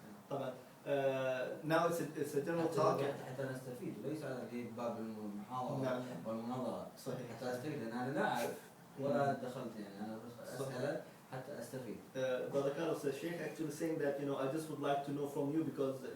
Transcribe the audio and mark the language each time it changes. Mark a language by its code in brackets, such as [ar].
[ar] طبعا [en] now it's a general talk [ar] حتى نستفيد وليس على باب المحاضرة والمناظرة صحيح حتى أستفيد لأن أنا لا أعرف ولا دخلت يعني أنا بس أسأل حتى أستفيد. [en] Brother Carlos, the Sheikh actually saying that I just would like to know from you because